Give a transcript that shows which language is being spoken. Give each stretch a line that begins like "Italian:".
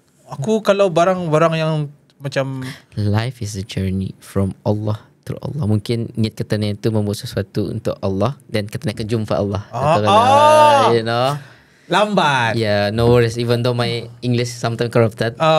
Malay: Aku kalau barang-barang yang macam
English: life is a journey from Allah to Allah.
Malay: Mungkin niat kita ni itu membuat sesuatu untuk Allah dan kita akan jumpa Allah.
English: You know.
Malay: Lambat.
English: No worries. Even though my English sometimes corrupted,